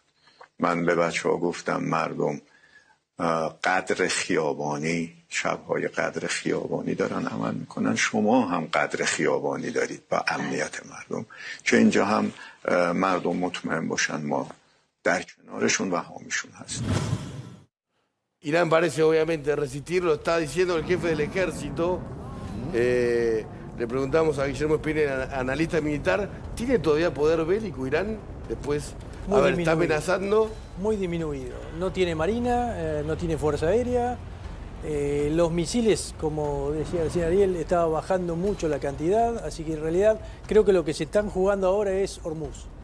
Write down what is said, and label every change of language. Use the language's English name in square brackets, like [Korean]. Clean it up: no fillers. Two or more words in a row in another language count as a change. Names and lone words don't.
[Persian] من به بچه ها گفتم مردم قدر خیابانی، شبهای قدر خیابانی دارن عمل میکنن، شما هم قدر خیابانی دارید با امنیت مردم، که اینجا هم مردم مطمئن باشن ما در کنارشون و حامیشون هستیم. [Spanish] Irán parece obviamente resistir, lo está diciendo el jefe del ejército. Le preguntamos a Guillermo Espinel, analista militar, ¿tiene todavía poder bélico Irán? Después, Muy está disminuido. amenazando. Muy disminuido. No tiene marina, no tiene fuerza aérea. Los misiles, como decía recién Ariel, estaba bajando mucho la cantidad, así que en realidad creo que lo que se están jugando ahora es Hormuz.